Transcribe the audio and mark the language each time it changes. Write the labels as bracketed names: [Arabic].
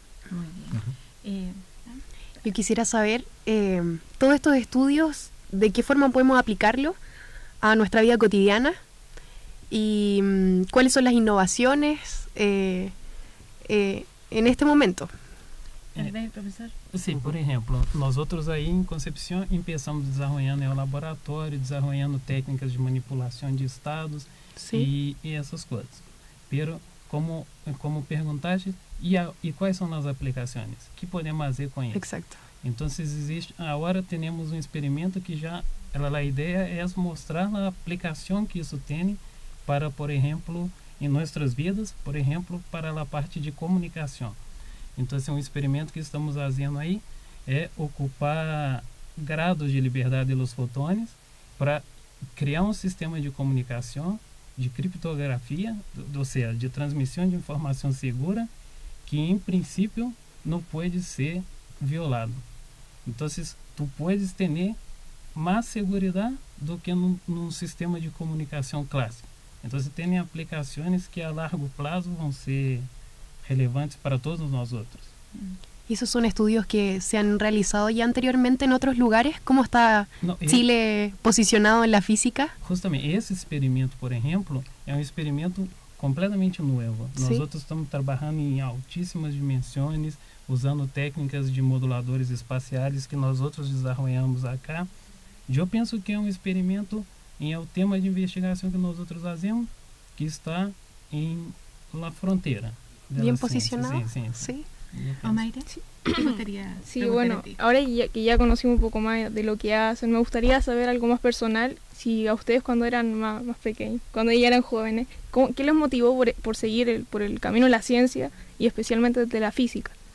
[Spanish] Muy bien. Yo quisiera saber, todos estos estudios, ¿de qué forma podemos aplicarlos a nuestra vida cotidiana? ¿Y cuáles son las innovaciones en este momento? Profesor. [Portuguese] Sim, por exemplo, nós outros aí em Concepción [Spanish] empezamos desarrollando [Portuguese] o laboratório, desarrollando técnicas de manipulação de estados e essas coisas. Pero como perguntaste, e quais são as aplicações? O que podemos fazer com isso? [Spanish] Exacto. [Portuguese] Então, existe, agora temos um experimento que já, a ideia é mostrar a aplicação que isso tem para, por exemplo, em nossas vidas, por exemplo, para a parte de comunicação. Então, um experimento que estamos fazendo aí é ocupar grados de liberdade dos fotões para criar um sistema de comunicação, de criptografia, ou seja, de transmissão de informação segura, que em princípio não pode ser violado. Então, tu podes ter mais segurança do que num sistema de comunicação clássico. Então, tem aplicações que a largo prazo vão ser relevantes para todos nós outros. [Spanish] ¿Y esos son estudios que se han realizado ya anteriormente en otros lugares? ¿Cómo está Chile posicionado en la física? [Portuguese] Justamente, esse experimento, por exemplo, é um experimento completamente novo. Nós outros estamos trabalhando em altíssimas dimensões, usando técnicas de moduladores espaciais que nós outros desenvolvemos acá. Eu penso que é um experimento em o tema de investigação que nós outros fazemos, que está em [Spanish] la frontera. Bien posicionado. Sí. Omaira, ¿te gustaría? Sí, bueno, ahora que ya conocimos un poco más de lo que hacen, me gustaría saber algo más personal, si a ustedes cuando eran más pequeños, cuando ya eran jóvenes, ¿qué les motivó por seguir por el camino de la ciencia y especialmente de la física?